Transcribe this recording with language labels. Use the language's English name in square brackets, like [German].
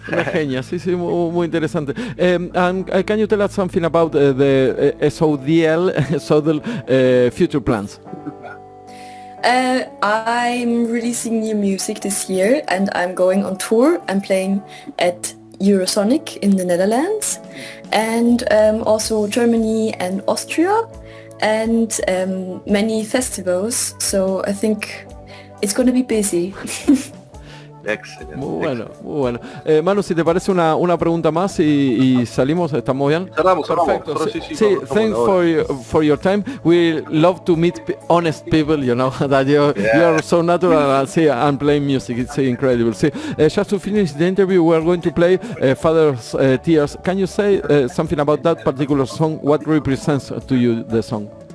[Spanish] Una genia, sí, muy interesante. [English] And can you tell us something about the SODL future plans? I'm releasing new music this year and I'm going on tour. I'm playing at Eurosonic in the Netherlands and also Germany and Austria and many festivals. So I think it's going to be busy. [Spanish] Excelente. Muy bueno. Manu, si te parece una pregunta más y salimos, ¿estamos bien? Cerramos. Perfecto. Sí, [English] Thanks for your time. We love to meet honest people, you know, that you are so natural and playing music. It's incredible. Just to finish the interview, we are going to play Father's Tears. Can you say something about that particular song? What represents to you the song?